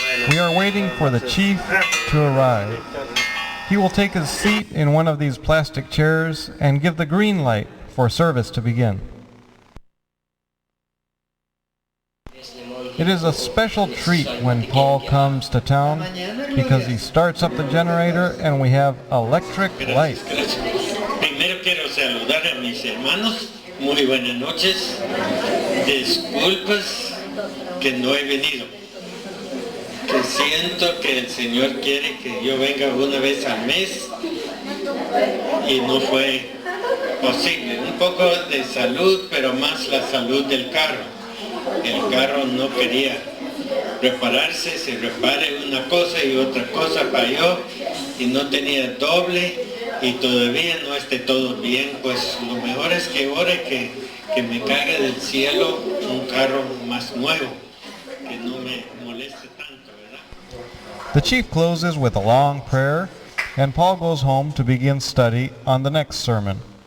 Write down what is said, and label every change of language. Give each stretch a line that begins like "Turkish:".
English: We are waiting for the chief to arrive. He will take his seat in one of these plastic chairs and give the green light for service to begin. It is a special treat when Paul comes to town because he starts up the generator and we have electric light.
Spanish: Primero quiero saludar a mis hermanos. Muy buenas noches. Disculpas que no he venido. Que siento que el Señor quiere que yo venga una vez al mes y no fue posible. Un poco de salud, pero más la salud del carro. El carro no quería repararse, se repare una cosa y otra cosa falló y no tenía doble y todavía no esté todo bien. Pues lo mejor es que ore que me caiga del cielo un carro más nuevo, que no me moleste tanto, ¿verdad?
English: The chief closes with a long prayer, and Paul goes home to begin study on the next sermon.